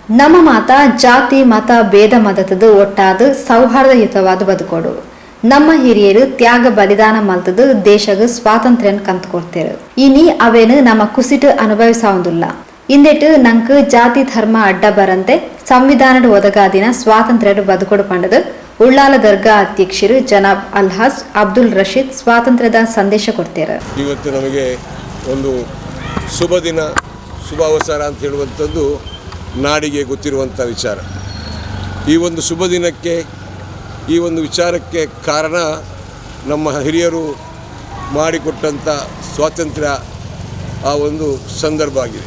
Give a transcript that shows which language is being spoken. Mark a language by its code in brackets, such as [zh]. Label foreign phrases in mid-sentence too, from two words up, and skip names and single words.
[tcy] ನಮ್ಮ ಮಾತ ಜಾತಿ ಮತ ಭೇದ ಮದತದು ಒಟ್ಟಾದ ಸೌಹಾರ್ದಯುತವಾದ ಬದುಕೋಡು. ನಮ್ಮ ಹಿರಿಯರು ತ್ಯಾಗ ಬಲಿದಾನ ಮಲ್ತದು ದೇಶಗ ಸ್ವಾತಂತ್ರ್ಯ ಕಂತುಕೊಡ್ತೇರು. ಇನಿ ಅವೇನು ನಮ್ಮ ಕುಸಿಟು ಅನುಭವಿಸಾವುದಿಲ್ಲ. ಇಂದೆಟ್ಟು ನಂಕು ಜಾತಿ ಧರ್ಮ ಅಡ್ಡ ಬರಂತೆ ಸಂವಿಧಾನದ ಒದಗಾದಿನ ಸ್ವಾತಂತ್ರ್ಯ ಬದುಕೋಡು ಪಂಡದು ಉಳ್ಳಾಲ ದರ್ಗಾ ಅಧ್ಯಕ್ಷರು ಜನಾಬ್ ಅಲ್ಹಾಜ್ ಅಬ್ದುಲ್ ರಶೀದ್ ಸ್ವಾತಂತ್ರ್ಯದ ಸಂದೇಶ ಕೊಡ್ತಾರೆ. [kn] ಇವತ್ತು ನಮಗೆ ಒಂದು ಶುಭ ದಿನ, ಶುಭ ಅವಸರ ಅಂತ ಹೇಳುವಂಥದ್ದು ನಾಡಿಗೆ ಗೊತ್ತಿರುವಂಥ ವಿಚಾರ. ಈ ಒಂದು ಶುಭ ದಿನಕ್ಕೆ, ಈ ಒಂದು ವಿಚಾರಕ್ಕೆ ಕಾರಣ ನಮ್ಮ ಹಿರಿಯರು ಮಾಡಿಕೊಟ್ಟಂಥ ಸ್ವಾತಂತ್ರ್ಯ ಆ ಒಂದು ಸಂದರ್ಭ ಆಗಿದೆ.